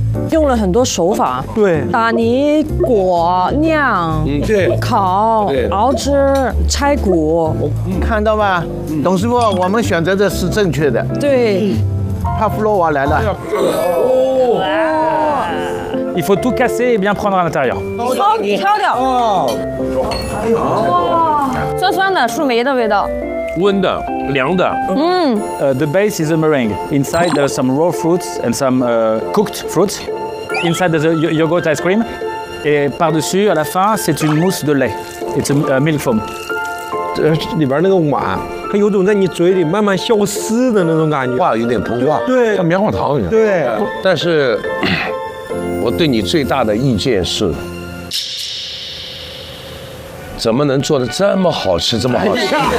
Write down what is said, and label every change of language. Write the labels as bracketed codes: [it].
[zh] 用了很多手法，对，打泥、裹、酿、对，烤、对，熬汁、拆骨，看到吧，董师傅，我们选择的是正确的。对，帕夫洛娃来了。哦。 [fr] Il faut tout casser et bien prendre à l'intérieur. [zh] 挑掉。哦。哇，酸酸的树莓的味道。温的，凉的。 [en] The base is a meringue. Inside there are some raw fruits and some cooked fruits. Inside there's a yogurt ice cream. [fr] Et par-dessus, à la fin, c'est une mousse de lait. [en] It's a milk foam. [zh] 里边那个碗，它有种在你嘴里慢慢消失的那种感觉。哇，有点膨化。对，像棉花糖一样。对。但是，我对你最大的意见是。怎么能做的这么好吃？这么好吃！